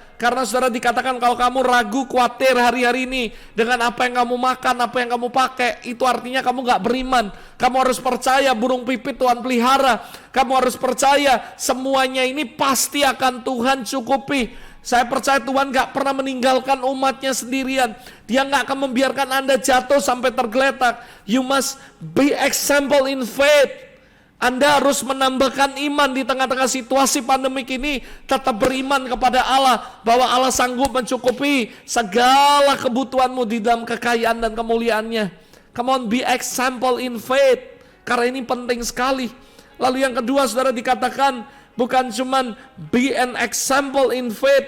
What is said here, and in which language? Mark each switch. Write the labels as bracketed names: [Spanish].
[Indonesian] Karena saudara dikatakan kalau kamu ragu, khawatir hari-hari ini dengan apa yang kamu makan, apa yang kamu pakai, itu artinya kamu gak beriman. Kamu harus percaya burung pipit Tuhan pelihara. Kamu harus percaya semuanya ini pasti akan Tuhan cukupi. Saya percaya Tuhan gak pernah meninggalkan umatnya sendirian. Dia gak akan membiarkan Anda jatuh sampai tergeletak. [English] You must be example in faith. [Indonesian] Anda harus menambahkan iman di tengah-tengah situasi pandemik ini. Tetap beriman kepada Allah, bahwa Allah sanggup mencukupi segala kebutuhanmu di dalam kekayaan dan kemuliaannya. [English] Come on, be example in faith. [Indonesian] Karena ini penting sekali. Lalu yang kedua, saudara, dikatakan bukan cuman [English] be an example in faith.